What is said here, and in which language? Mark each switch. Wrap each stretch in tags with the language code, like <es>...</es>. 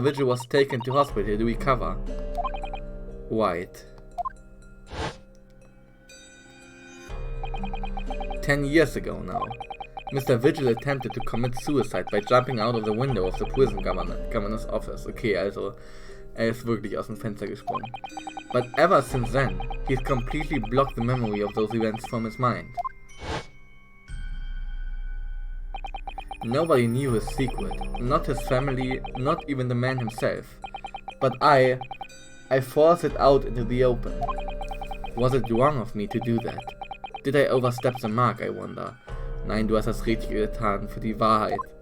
<en>Vigil was taken to hospital to recover. White. 10 years ago now, Mr. Vigil attempted to commit suicide by jumping out of the window of the prison governor's office.</en> <de>Okay, also, er ist wirklich aus dem Fenster gesprungen.</de> <en>But ever since then, he's completely blocked the memory of those events from his mind. Nobody knew his secret, not his family, not even the man himself. But I forced it out into the open. Was it wrong of me to do that? Did I overstep the mark, I wonder?</en> <de>Nein, du hast das Richtige getan, für die Wahrheit.</de>